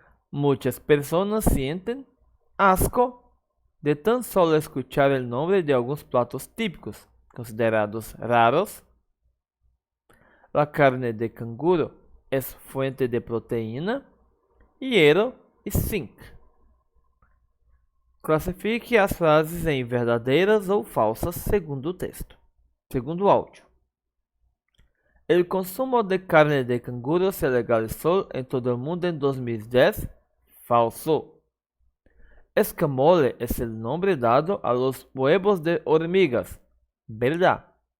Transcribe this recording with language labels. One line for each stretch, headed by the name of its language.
Spanish: Muchas personas sienten asco de tan solo escuchar el nombre de algunos platos típicos, considerados raros. La carne de canguro es fuente de proteína, hierro y zinc.
Portuguese: Classifique as frases em verdadeiras ou falsas segundo o texto. Segundo o áudio.
Spanish: El consumo de carne de canguro se legalizó en todo el mundo en 2010. Falso. Escamole es el nombre dado a los huevos de hormigas. Verdad.